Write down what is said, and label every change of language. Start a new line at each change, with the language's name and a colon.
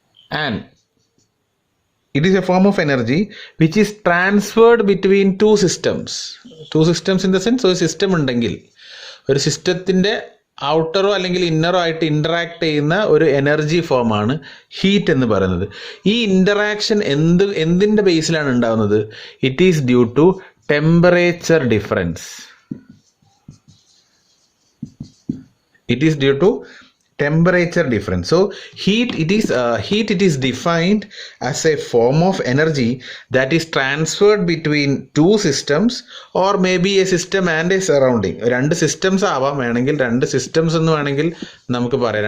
English: And it is a form of energy which is transferred between two systems. Two systems in the sense,
Malayalam: ഒരു system ഉണ്ടെങ്കിൽ ഒരു സിസ്റ്റത്തിൻ്റെ ഔട്ടറോ അല്ലെങ്കിൽ ഇന്നറോ ആയിട്ട് interact ചെയ്യുന്ന ഒരു എനർജി ഫോമാണ് ഹീറ്റ് എന്ന് പറയുന്നത്. ഈ ഇൻറ്ററാക്ഷൻ എന്തിൻ്റെ ബേസിലാണ് ഉണ്ടാകുന്നത്?
English: It is due to temperature difference. It is due to temperature difference. So heat it is defined as a form of energy that is transferred between two systems or maybe a system and a surrounding.
Malayalam: രണ്ട് systems ആവാം, വേണമെങ്കിൽ രണ്ട് systems എന്ന് വേണമെങ്കിൽ നമുക്ക് പറയാം.